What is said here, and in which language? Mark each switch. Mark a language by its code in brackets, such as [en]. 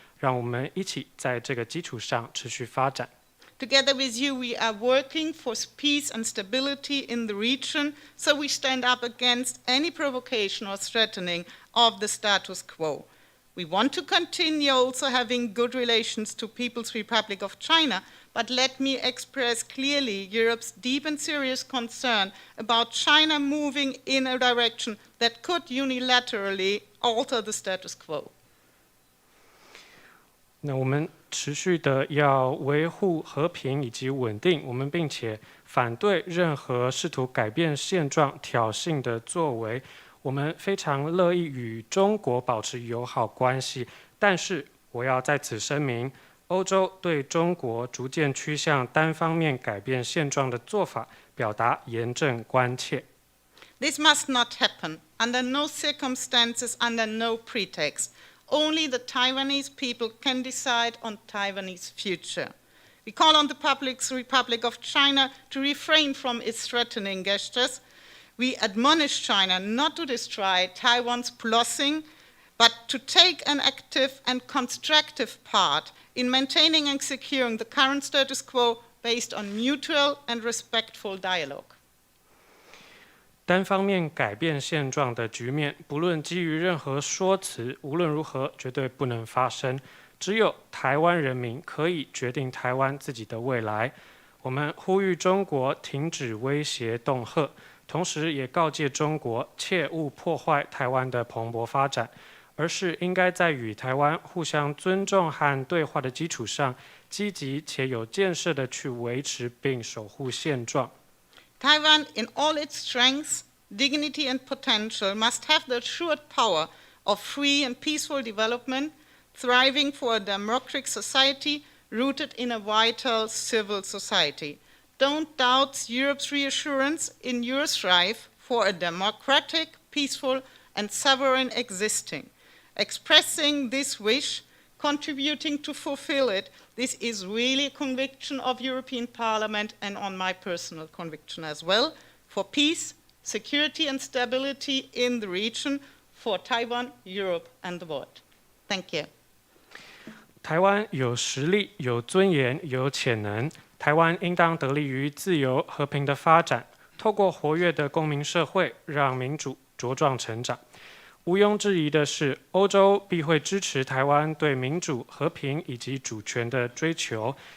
[zh] 让我们一起在这个基础上持续发展。 [en] Together with you, we are working for peace and stability in the region, so we stand up against any provocation or threatening of the status quo. We want to continue also having good relations to People's Republic of China, but let me express clearly Europe's deep and serious concern about China moving in a direction that could unilaterally alter the status quo. [zh] 那我们持续的要维护和平以及稳定，我们并且反对任何试图改变现状、挑衅的作为。我们非常乐意与中国保持友好关系，但是我要在此声明，欧洲对中国逐渐趋向单方面改变现状的做法，表达严正关切。 [en] This must not happen under no circumstances, under no pretext. Only the Taiwanese people can decide on Taiwanese future. We call on the People's Republic of China to refrain from its threatening gestures. We admonish China not to destroy Taiwan's blessing, but to take an active and constructive part in maintaining and securing the current status quo based on mutual and respectful dialogue. [zh] 单方面改变现状的局面，不论基于任何说辞，无论如何绝对不能发生。只有台湾人民可以决定台湾自己的未来。我们呼吁中国停止威胁恫吓，同时也告诫中国切勿破坏台湾的蓬勃发展，而是应该在与台湾互相尊重和对话的基础上，积极且有建设地去维持并守护现状。 [en] Taiwan, in all its strengths, dignity, and potential, must have the assured power of free and peaceful development, thriving for a democratic society rooted in a vital civil society. Don't doubt Europe's reassurance in your strive for a democratic, peaceful, and sovereign existing. Expressing this wish, contributing to fulfill it, this is really a conviction of European Parliament and on my personal conviction as well, for peace, security and stability in the region, for Taiwan, Europe and the world. Thank you. [zh] 台湾有实力、有尊严、有潜能，台湾应当得力于自由和平的发展，透过活跃的公民社会，让民主茁壮成长。毋庸置疑的是，欧洲必会支持台湾对民主、和平以及主权的追求。